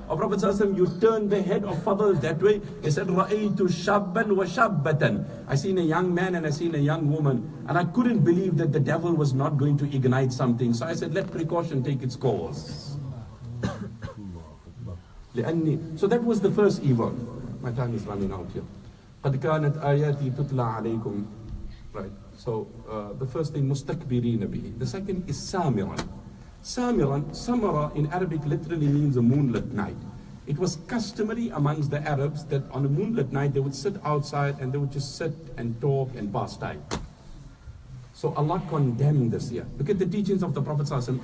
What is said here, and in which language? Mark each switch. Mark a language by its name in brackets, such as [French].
[English] O Prophet ﷺ, you turn the head of Fadl that way. He said, [Arabic] Ra'aytu shabban wa shabbatan. [English] I seen a young man and I seen a young woman. And I couldn't believe that the devil was not going to ignite something. So I said, let precaution take its course. So that was the first evil. My time is running out here. [Arabic] قد كانت آياتي تتلى عليكم. [English] Right. So the first thing, mustakbirina bihi. The second is samiran. Samiran, samara in Arabic literally means a moonlit night. It was customary amongst the Arabs that on a moonlit night they would sit outside and they would just sit and talk and pass time. So Allah condemned this here. Look at the teachings of the Prophet ﷺ.